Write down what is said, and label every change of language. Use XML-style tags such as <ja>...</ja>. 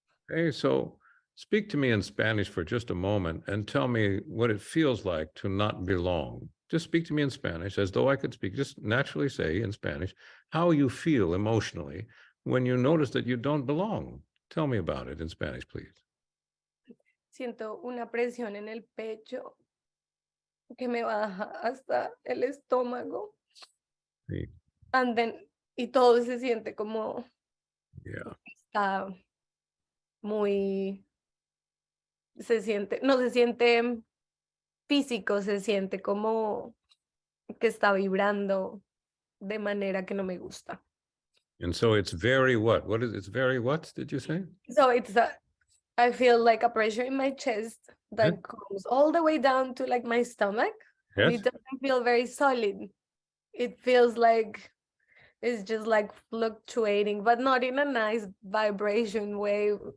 <en>Okay, so speak to me in Spanish for just a moment and tell me what it feels like to not belong. Just speak to me in Spanish as though I could speak. Just naturally say in Spanish how you feel emotionally when you notice that you don't belong. Tell me about it in Spanish, please.</en> <es>Siento una presión en el pecho que me baja hasta el estómago. Sí.</es> <en>And then,</en> <es>y todo se siente como</es> <en>Yeah.</en> <es>está muy, no se siente físico, se siente como que está vibrando de manera que no me gusta.</es> <en>And so it's very what? What is it's very what did you say? So I feel like a pressure in my chest Yeah. that goes all the way down to like my stomach, and Yes. it doesn't feel very solid. It feels like it's just like fluctuating, but not in a nice vibration way,</en>